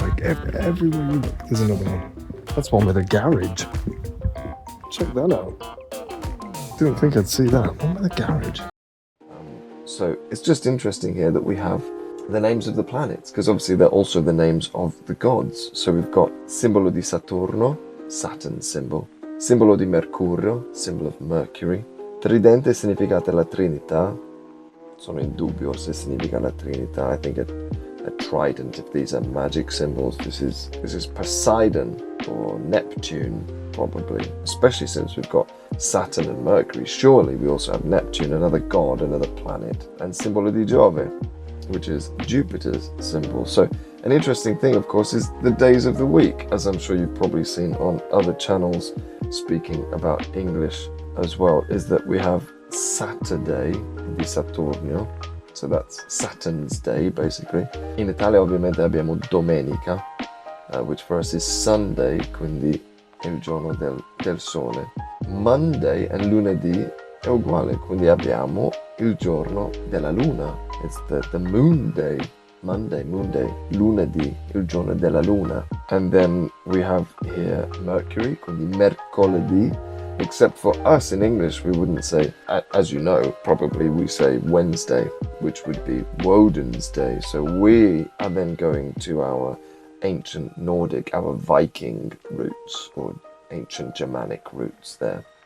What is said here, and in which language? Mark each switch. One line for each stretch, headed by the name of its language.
English: Like everywhere you look, there's another one. That's one with a garage. Check that out. Didn't think I'd see that. One with a garage. So it's just interesting here that we have the names of the planets, because obviously they're also the names of the gods. So we've got
Italian: simbolo di Saturno,
English: Saturn symbol,
Italian: simbolo di Mercurio,
English: symbol of Mercury,
Italian: tridente significata la Trinità. Sono in dubbio se significa la Trinità.
English: I think a trident, if these are magic symbols, this is Poseidon or Neptune, probably, especially since we've got Saturn and Mercury. Surely we also have Neptune, another god, another planet, and
Italian: simbolo di Giove,
English: which is Jupiter's symbol. So an interesting thing, of course, is the days of the week, as I'm sure you've probably seen on other channels speaking about English as well, is that we have Saturday di Saturnio, so that's Saturn's day basically.
Italian: In Italia ovviamente abbiamo Domenica,
English: which for us is Sunday,
Italian: quindi è il giorno del sole.
English: Monday and
Italian: lunedì è uguale, quindi abbiamo il giorno della luna.
English: It's the moon day. Monday, moon day.
Italian: Lunedì, il giorno della luna.
English: And then we have here Mercury,
Italian: quindi mercoledì.
English: Except for us in English, we wouldn't say, as you know, probably we say Wednesday, which would be Woden's day. So we are then going to our ancient Nordic, our Viking roots, or ancient Germanic roots there.